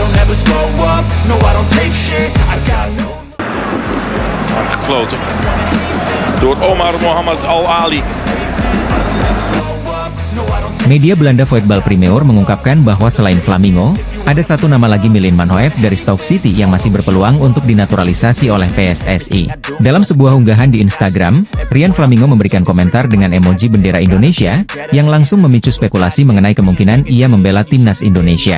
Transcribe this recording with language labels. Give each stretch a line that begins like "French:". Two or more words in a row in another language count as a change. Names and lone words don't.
English: never slow up, no I don't take shit, I got no.
Dutch: Gefloten door Omar Mohamed Al-Ali.
Indonesian: Media Belanda Voetbal Primeur mengungkapkan bahwa selain Flamingo, ada satu nama lagi Milan Manhoef dari Stoke City yang masih berpeluang untuk dinaturalisasi oleh PSSI. Dalam sebuah unggahan di Instagram, Ryan Flamingo memberikan komentar dengan emoji bendera Indonesia, yang langsung memicu spekulasi mengenai kemungkinan ia membela timnas Indonesia.